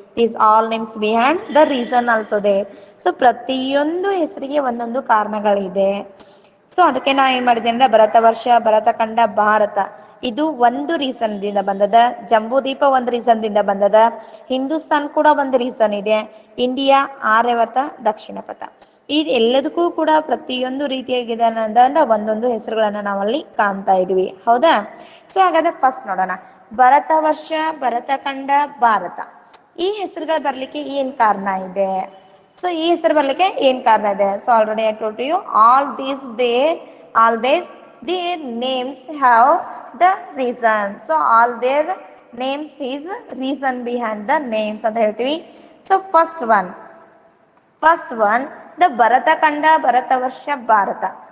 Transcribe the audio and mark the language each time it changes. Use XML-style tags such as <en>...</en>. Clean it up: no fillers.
<en>These all names behind the reason also there.</en> <kn>So ಪ್ರತಿಯೊಂದು ಹೆಸರಿಗೆ ಒಂದೊಂದು ಕಾರಣಗಳಿದೆ. ಸೊ ಅದಕ್ಕೆ ನಾ ಏನ್ ಮಾಡಿದೆ ಅಂದ್ರೆ ಭರತ ವರ್ಷ, ಭರತ ಖಂಡ, ಭಾರತ ಇದು ಒಂದು ರೀಸನ್ ದಿಂದ ಬಂದದ. ಜಂಬೂ ದ್ವೀಪ ಒಂದು ರೀಸನ್ ದಿಂದ ಬಂದದ. ಹಿಂದೂಸ್ತಾನ್ ಕೂಡ ಒಂದು ರೀಸನ್ ಇದೆ. ಇಂಡಿಯಾ, ಆರ್ಯವರ್ತ, ದಕ್ಷಿಣ ಪಥ. ಇದು ಎಲ್ಲದಕ್ಕೂ ಕೂಡ ಪ್ರತಿಯೊಂದು ರೀತಿಯಾಗಿದೆ ಅನ್ನೋದನ್ನ ಒಂದೊಂದು ಹೆಸರುಗಳನ್ನ ನಾವಲ್ಲಿ ಕಾಣ್ತಾ ಇದೀವಿ, ಹೌದಾ? ಸೊ ಹಾಗಾದ್ರೆ ಫಸ್ಟ್ ನೋಡೋಣ, ಭರತ ವರ್ಷ, ಭರತ ಖಂಡ, ಭಾರತ ಈ ಹೆಸರುಗಳು ಬರ್ಲಿಕ್ಕೆ ಏನ್ ಕಾರಣ ಇದೆ? ಸೊ ಈ ಹೆಸರು ಬರ್ಲಿಕ್ಕೆ ಏನ್ ಕಾರಣ ಇದೆ?</kn> <en>So already I told you all these their names have the reason. So all their names is reason behind the names</en> <kn>ಅಂತ ಹೇಳ್ತೀವಿ.</kn> <en>So first one the Bharata Khanda, Bharata Varsha, Bharata.</en>